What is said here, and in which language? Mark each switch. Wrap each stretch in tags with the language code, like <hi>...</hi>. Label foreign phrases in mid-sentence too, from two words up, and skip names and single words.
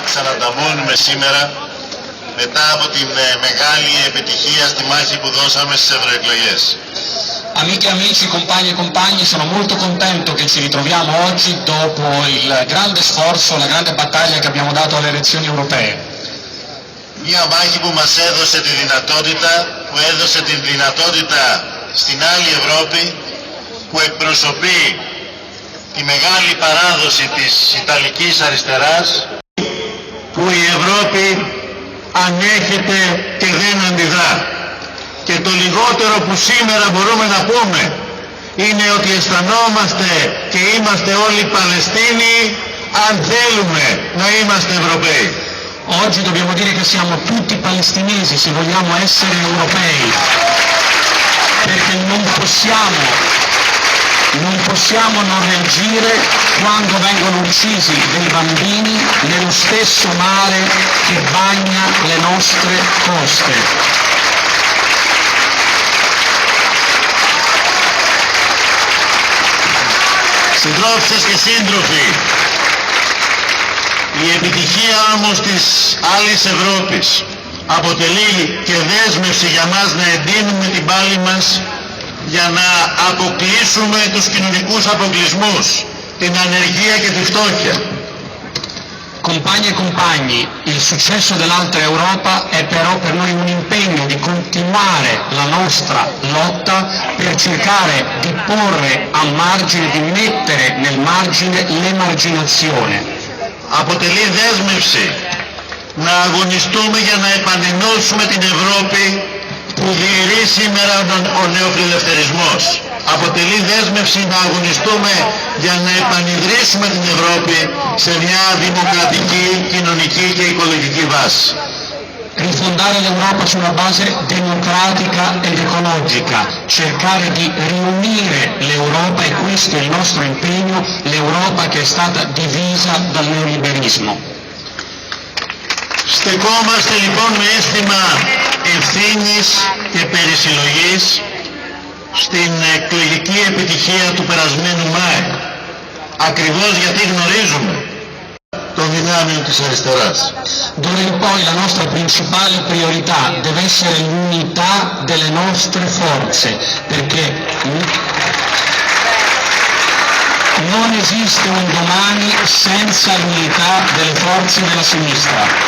<el>ανταμώνουμε σήμερα μετά από την μεγάλη επιτυχία στη μάχη που δώσαμε στις ευρωεκλογές.</el> <it>Amiche e amici, compagni e compagni, sono molto contento che ci ritroviamo oggi dopo il grande sforzo, la grande battaglia che abbiamo dato alle elezioni europee.</it> <el>Μια μάχη που μας έδωσε τη δυνατότητα, που έδωσε την δυνατότητα στην άλλη Ευρώπη, που εκπροσωπεί τη μεγάλη παράδοση της Ιταλικής αριστεράς, που η Ευρώπη ανέχεται και δεν αντιδρά. Και το λιγότερο που σήμερα μπορούμε να πούμε είναι ότι αισθανόμαστε και είμαστε όλοι Παλαιστίνοι αν θέλουμε να είμαστε Ευρωπαίοι.</el> <it>Oggi dobbiamo dire che siamo tutti palestinesi se vogliamo essere europei, perché non possiamo non reagire quando vengono uccisi dei bambini nello stesso mare che bagna le nostre coste.</it> <el>Συντρόφισσες και σύντροφοι, η επιτυχία όμως της άλλης Ευρώπης αποτελεί και δέσμευση για μας να εντείνουμε την πάλη μας για να αποκλείσουμε τους κοινωνικούς αποκλεισμούς, την ανεργία και τη φτώχεια.</el> <it>Compagni e compagni, il successo dell'altra Europa è però per noi un impegno di continuare la nostra lotta per cercare di porre a margine, di mettere nel margine l'emarginazione.</it> <el>Αποτελεί δέσμευση να αγωνιστούμε για να επανενώσουμε την Ευρώπη που διαιρεί σήμερα ο νεοφιλελευθερισμός. Αποτελεί δέσμευση να αγωνιστούμε για να επανειδρύσουμε την Ευρώπη σε μια δημοκρατική, κοινωνική και οικολογική βάση.</el> <it>Rifondare l'Europa su una base democratica ed ecologica, cercare di riunire l'Europa, e questo è il nostro impegno, l'Europa che è stata divisa dal neoliberismo.</it> <el>Στεκόμαστε λοιπόν με αίσθημα ευθύνης και περισυλλογής στην εκλογική επιτυχία του περασμένου Μάη, ακριβώς γιατί γνωρίζουμε το δυνάμιο της αριστεράς.</el> <it>D'ora in poi la nostra principale priorità deve essere l'unità delle nostre forze, perché non esiste un domani senza l'unità delle forze della sinistra.</it>